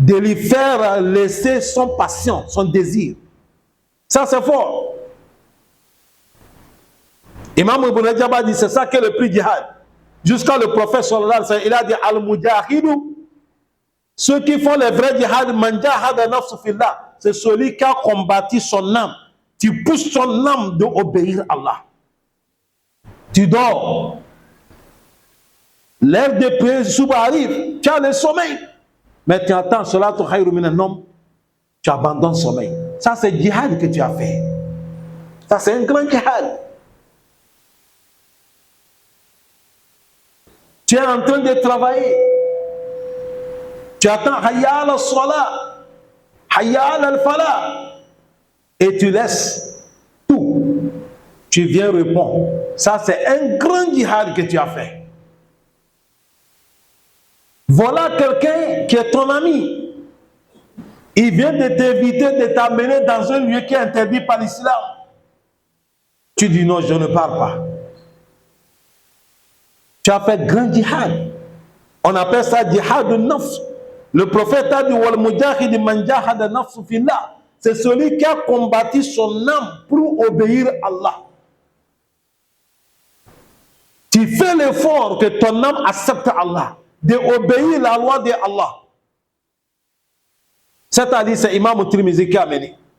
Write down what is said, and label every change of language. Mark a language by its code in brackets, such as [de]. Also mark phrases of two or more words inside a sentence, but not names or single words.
[fr] de lui faire laisser son passion, son désir. Ça, c'est fort. Imam Ibn Rajab a dit, c'est ça qui est le plus djihad. Jusqu'à le prophète [ar] صلى الله عليه وسلم, [fr] il a dit, al-mujahidou, ceux qui font les vrais djihad, [ar] من جاهد نفسه في الله, [fr] c'est celui qui a combattu son âme. Tu pousses son âme d'obéir à Allah. Tu dors. L'heure de prière souvent arrive, tu as le sommeil. Mais tu attends, cela te [ar] خير من النوم, [fr] tu abandonnes le sommeil. Ça, c'est le djihad que tu as fait. Ça, c'est un grand djihad. Tu es en train de travailler. Tu attends [ar] حي على الصلاة، حي على الفلاح, [fr] et tu laisses tout. Tu viens répondre. Ça, c'est un grand djihad que tu as fait. Voilà quelqu'un qui est ton ami. Il vient de t'inviter, de t'amener dans un lieu qui est interdit par l'islam. Tu dis non, je ne pars pas. Tu as fait grand djihad. On appelle ça djihad de nafs. Le prophète a dit [ar] والمجاهد من جاهد نفسه في الله. [fr] C'est celui qui a combattu son âme pour obéir à Allah. Tu fais l'effort que ton âme accepte Allah, d'obéir la loi de Allah. C'est-à-dire, c'est Imam Tirmizi qui a mené.